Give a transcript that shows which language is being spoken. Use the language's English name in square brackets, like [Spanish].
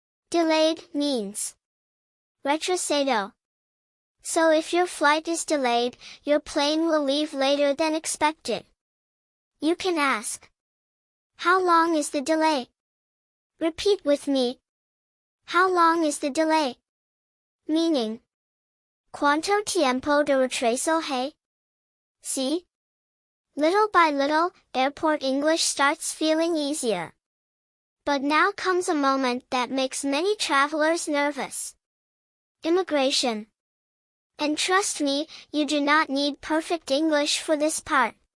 [English] Delayed means retrasado. So if your flight is delayed, your plane will leave later than expected. You can ask, "How long is the delay?" Repeat with me. How long is the delay? Meaning, [Spanish] ¿Cuánto tiempo de retraso hay? [English] See? Little by little, airport English starts feeling easier. But now comes a moment that makes many travelers nervous. Immigration. And trust me, you do not need perfect English for this part.